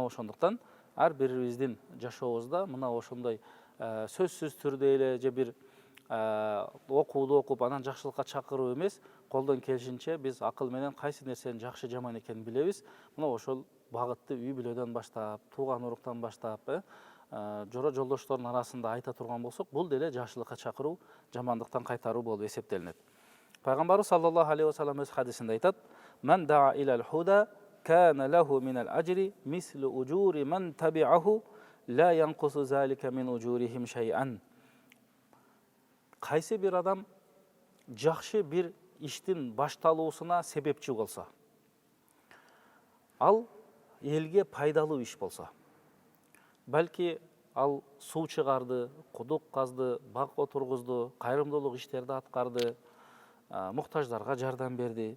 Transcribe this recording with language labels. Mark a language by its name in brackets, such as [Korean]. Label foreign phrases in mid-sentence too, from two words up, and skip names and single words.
[Kyrgyz] Мына ошондуктан ар бирибиздин жашообузда мына ошондой сөзсүз түрдө эле же бир окууду окуп анан жакшылыкка чакыруу эмес, колдон келишинче биз акыл менен кайсы нерсенин жакшы жаман экенин билебиз. Мына ошол багытты үй бүлөдөн баштап, тууган уруктан баштап, жора жолдоштордун арасында айта турган болсок, бул деле жакшылыкка чакыруу, жамандыктан кайтаруу болуп эсептелинет. Пайгамбарыбыз [Arabic] صلى الله عليه وسلم [Kyrgyz] өз хадисинде айтат: [Arabic] "من دعا إلى هدى كان له من الأجر مثل أجور من تبعه لا ينقص ذلك من أجورهم شيئا." [Kyrgyz] Кайсы бир адам жакшы бир иштин башталуусуна себепчи болсо, ал элге пайдалуу иш болсо, балки ал суу чыгарды, кудук казды, бак отургузду, кайрымдуулук иштерди аткарды, муктаждарга жардам берди.